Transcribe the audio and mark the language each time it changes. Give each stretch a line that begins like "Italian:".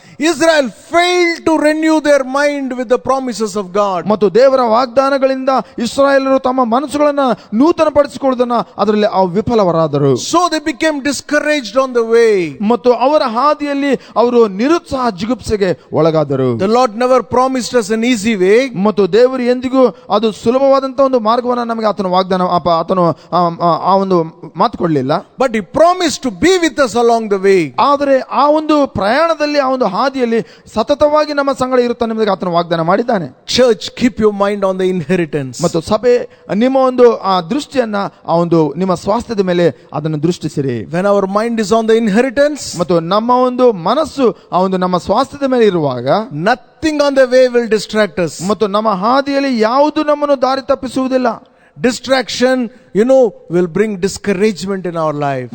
English: Israel failed to renew their mind with the promises of God.
Kannada: ಮತ್ತು ದೇವರ ವಾಗ್ದಾನಗಳಿಂದ ಇಸ್ರಾಯೇಲರು ತಮ್ಮ ಮನಸ್ಸುಗಳನ್ನು ನೂತನಪಡಿಸಿಕೊಳ್ಳುವುದನ್ನ ಅದರಲ್ಲಿ ವಿಫಲವರಾದರು.
English: So they became discouraged on the way.
Kannada: ಮತ್ತು ಅವರ ಹಾದಿಯಲ್ಲಿ ಅವರು ನಿರುತ್ಸಾಹ ಜಿಗುಪ್ಸೆಗೆ ಒಳಗಾದರು.
English: The Lord never promised us an easy way.
Kannada: ಮತ್ತು ದೇವರು ಎಂದಿಗೂ ಅದು ಸುಲಭವಾದಂತಹ ಒಂದು ಮಾರ್ಗವನ್ನು ನಮಗೆ ಆತನು ಆ ಒಂದು ಮಾತು ಕೊಡಲಿಲ್ಲ.
English: But he promised to be with us along the way.
Kannada: ಆದರೆ ಆ ಒಂದು ಪ್ರಯಾಣದಲ್ಲಿ ಆ ಒಂದು ಹಾದಿಯಲ್ಲಿ ಸತತವಾಗಿ ನಮ್ಮ ಸಂಗಡ ಇರುತ್ತಾನೆ ಎಂಬುದಾಗಿ ಆತನು ವಾಗ್ದಾನ ಮಾಡಿದ್ದಾನೆ.
English: Church, keep your mind on the inheritance.
Kannada: ಮತ್ತು ಸಭೆ ನಿಮ್ಮ ಒಂದು ಆ ದೃಷ್ಟಿಯನ್ನ ಆ ಒಂದು ನಿಮ್ಮ ಸ್ವಾಸ್ಥ್ಯದ ಮೇಲೆ ಅದನ್ನು ದೃಷ್ಟಿಸಿರಿ.
English: When our mind is on the inheritance,
Kannada: ಮತ್ತು ನಮ್ಮ ಒಂದು ಮನಸ್ಸು ಆ ಒಂದು ನಮ್ಮ ಸ್ವಾಸ್ಥ್ಯದ ಮೇಲೆ ಇರುವಾಗ
English: nothing on the way will distract us.
Kannada: ಮತ್ತು ನಮ್ಮ ಹಾದಿಯಲ್ಲಿ ಯಾವುದು ನಮ್ಮನ್ನು ದಾರಿ ತಪ್ಪಿಸುವುದಿಲ್ಲ.
English: Distraction, will bring discouragement in our life.